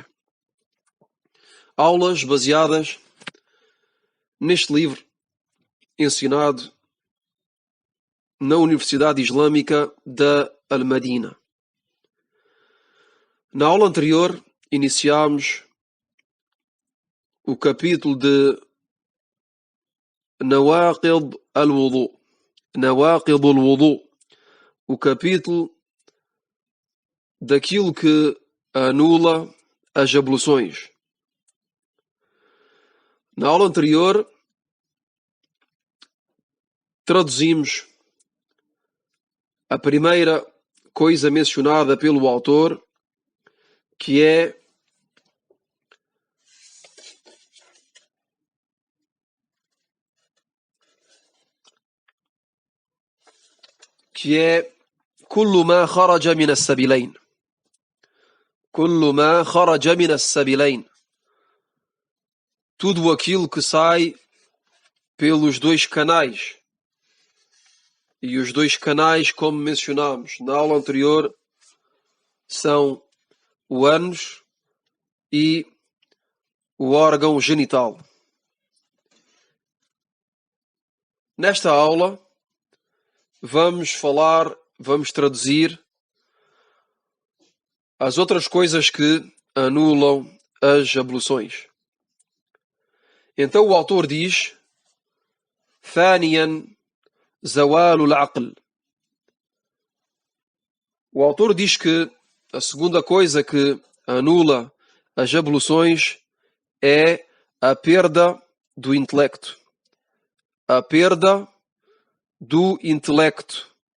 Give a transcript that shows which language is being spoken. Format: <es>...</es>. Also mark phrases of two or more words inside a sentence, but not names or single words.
<pt>Aulas baseadas neste livro, ensinado na Universidade Islâmica da Al-Madina. Na aula anterior, iniciámos o capítulo de</pt> <ar>نواقض الوضوء. نواقض الوضوء.</ar> <pt>O capítulo daquilo que anula as abluções. Na aula anterior, traduzimos a primeira coisa mencionada pelo autor, que é</pt> <ar>كل ما خرج من السبيلين. كل ما خرج من السبيلين.</ar> <pt>Tudo aquilo que sai pelos dois canais. E os dois canais, como mencionámos na aula anterior, são o ânus e o órgão genital. Nesta aula, vamos traduzir as outras coisas que anulam as abluções. Então o autor diz:</pt> <ar>ثانيا زوال العقل.</ar> <pt>O autor diz que a segunda coisa que anula as abluções é a perda do intelecto. A perda do intelecto.</pt>